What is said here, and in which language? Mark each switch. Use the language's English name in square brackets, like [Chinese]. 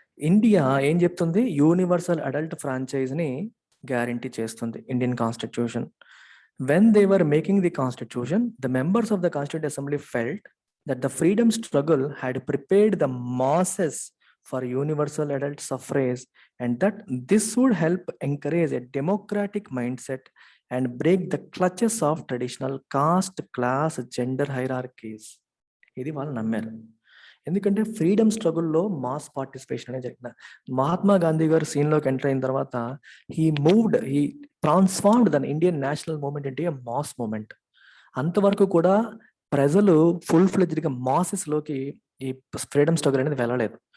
[Telugu] India ఏం చెప్తుంది? Universal adult ఫ్రాంచైజ్ని guarantee చేస్తుంది Indian constitution. [English] When they were making the constitution, the members of the Constituent Assembly felt that the freedom struggle had prepared the masses for universal adult suffrage and that this would help encourage a democratic mindset and break the clutches of traditional caste, class, gender hierarchies. [Telugu] ఇది వాళ్ళు నమ్మారు. ఎందుకంటే freedom స్ట్రగుల్లో mass participation అనేది జరిగింది. మహాత్మా గాంధీ గారు సీన్లోకి enter అయిన తర్వాత [English] He transformed the Indian national movement into a mass movement. [Telugu] అంతవరకు కూడా ప్రజలు ఫుల్ ఫ్లెడ్జ్డ్గా మాసెస్లోకి ఈ ఫ్రీడమ్ స్ట్రగుల్ అనేది వెళ్ళలేదు.